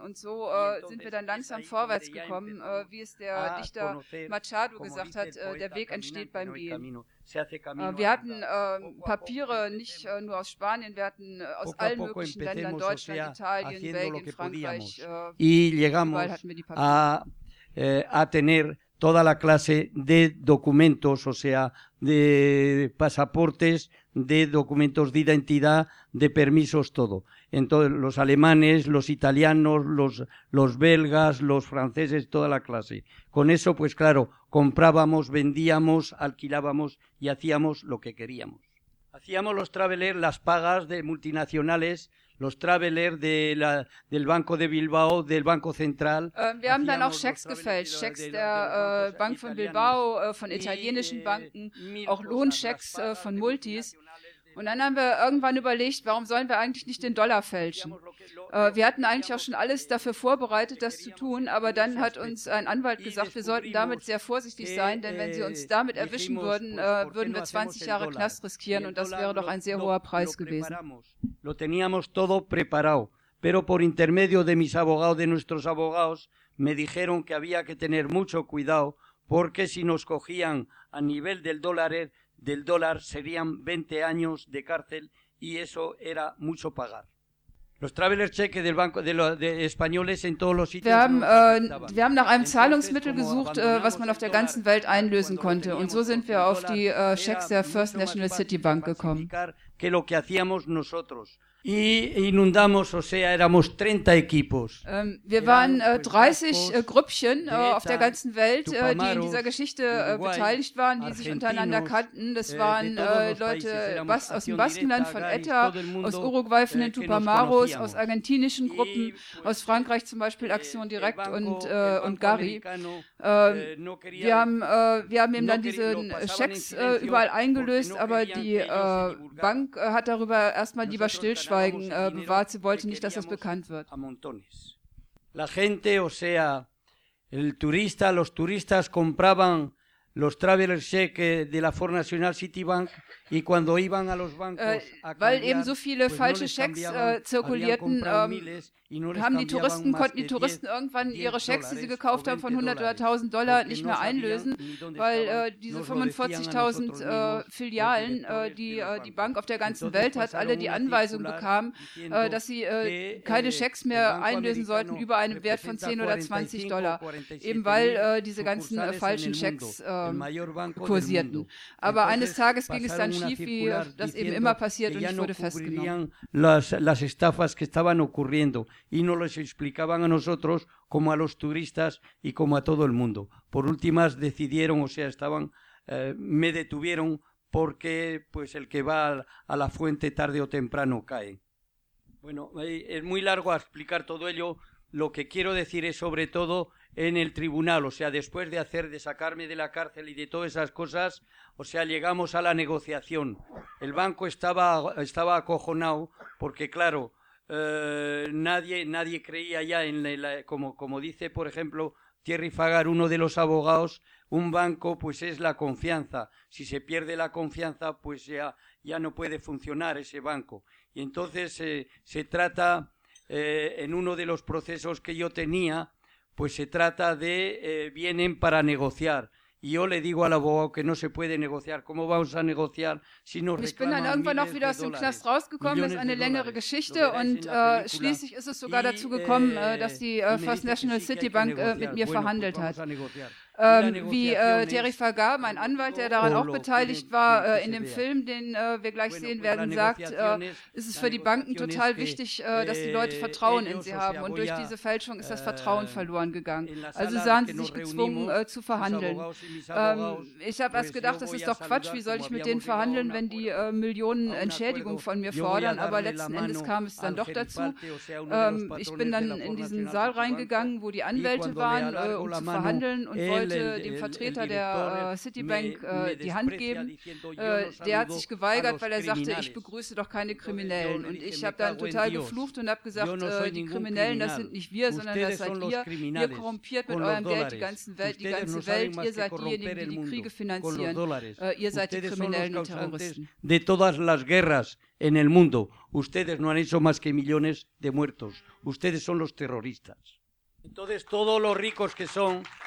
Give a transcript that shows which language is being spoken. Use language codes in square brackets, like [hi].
[de] Und so sind wir dann langsam vorwärts gekommen, wie es der Dichter Machado gesagt hat, der Weg entsteht beim Gehen. Wir hatten Papiere nicht nur aus Spanien, wir hatten aus allen möglichen Ländern, Deutschland, Italien, Belgien, Frankreich. Überall hatten wir die Papiere. [es] A tener toda la clase de documentos, o sea, de pasaportes, de documentos de identidad, de permisos, todo. Entonces, los alemanes, los italianos, los belgas, los franceses, toda la clase. Con eso, pues claro, comprábamos, vendíamos, alquilábamos y hacíamos lo que queríamos. Hacíamos los travelers, las pagas de multinacionales, los travelers del Banco de Bilbao, del Banco Central. [de] Wir haben dann auch Schecks gefälscht, Schecks der Bank von Bilbao, von italienischen Banken, auch Lohnschecks von Multis. Und dann haben wir irgendwann überlegt, warum sollen wir eigentlich nicht den Dollar fälschen? Wir hatten eigentlich auch schon alles dafür vorbereitet, das zu tun, aber dann hat uns ein Anwalt gesagt, wir sollten damit sehr vorsichtig sein, denn wenn sie uns damit erwischen würden, würden wir 20 Jahre Knast riskieren und das wäre doch ein sehr hoher Preis gewesen. [es] Lo teníamos todo preparado, pero por intermedio de mis abogados, de nuestros abogados, me dijeron que había que tener mucho cuidado, porque si nos cogían a nivel del dólar serían 20 años de cárcel y eso era mucho pagar. Los traveler cheques del banco de españoles en todos los sitios. [de] Wir haben nach einem Zahlungsmittel gesucht, was man auf der ganzen Welt einlösen konnte. Und so sind wir auf die Schecks der First National City Bank gekommen. [es] Que lo que hacíamos nosotros. Y inundamos, o sea, éramos 30 equipos. [de] Wir waren 30 Grüppchen auf der ganzen Welt, die in dieser Geschichte beteiligt waren, die sich untereinander kannten. Das waren Leute aus dem Baskenland, von ETA, aus Uruguay, von den Tupamaros, aus argentinischen Gruppen, aus Frankreich zum Beispiel Aktion Direct und Gari. Wir haben eben dann diese Schecks überall eingelöst, aber die Bank hat darüber erstmal lieber stillschweigen. Bewahrt, sie wollte nicht, dass das bekannt wird. [es] La gente, o sea, el turista, los turistas compraban los traveler cheque de la Ford National City Bank y cuando iban a los bancos [de] weil eben so viele pues falsche Schecks zirkulierten, konnten die Touristen irgendwann ihre Schecks, die sie gekauft haben, von 100 oder 1000 Dollar nicht mehr einlösen, weil diese 45.000 Filialen, die Bank auf der ganzen Welt hat, alle die Anweisung bekamen, dass sie keine Schecks mehr einlösen sollten über einen Wert von 10 oder 20 Dollar, eben weil diese ganzen falschen Schecks kursierten. Aber eines Tages ging es dann schief, wie das eben immer passiert, und ich wurde festgenommen. [es] Las estafas que estaban ocurriendo y no los explicaban a nosotros como a los turistas y como a todo el mundo. Por últimas decidieron, o sea, estaban, me detuvieron porque pues el que va a la fuente tarde o temprano cae. Bueno, es muy largo explicar todo ello. Lo que quiero decir es sobre todo en el tribunal, o sea, después de sacarme de la cárcel y de todas esas cosas, o sea, llegamos a la negociación. El banco estaba acojonado porque, claro, nadie creía ya en la, como dice, por ejemplo, Thierry Fagar, uno de los abogados, un banco pues es la confianza. Si se pierde la confianza, pues ya no puede funcionar ese banco. Y entonces se trata, en uno de los procesos que yo tenía, pues se trata de, vienen para negociar. Y yo le digo al abogado que no se puede negociar. ¿Cómo vamos a negociar si nos reclaman? [de] Ich bin dann irgendwann auch wieder aus dem Knast rausgekommen, das ist eine längere Geschichte, und schließlich ist es sogar dazu gekommen, dass die First National City Bank mit mir verhandelt hat. Wie Thierry Fagar, mein Anwalt, der daran auch beteiligt war, in dem Film, den wir gleich sehen werden, sagt, ist es für die Banken total wichtig, dass die Leute Vertrauen in sie haben. Und durch diese Fälschung ist das Vertrauen verloren gegangen. Also sahen sie sich gezwungen, zu verhandeln. Ich habe erst gedacht, das ist doch Quatsch, wie soll ich mit denen verhandeln, wenn die Millionen Entschädigung von mir fordern. Aber letzten Endes kam es dann doch dazu. Ich bin dann in diesen Saal reingegangen, wo die Anwälte waren, um zu verhandeln, und wollte dem Vertreter der Citibank die Hand geben. Der hat sich geweigert, weil er sagte, ich begrüße doch keine Kriminellen. Und ich habe dann total geflucht und habe gesagt, die Kriminellen, das sind nicht wir, sondern das seid ihr. Ihr korrumpiert mit eurem Geld die ganze Welt. Ihr seid diejenigen, die Kriege finanzieren. Ihr seid die Kriminellen und Terroristen. [es] De todas las guerras en el mundo. Ustedes no han hecho más que millones de muertos. Ustedes son los terroristas. Entonces, todos los ricos que son,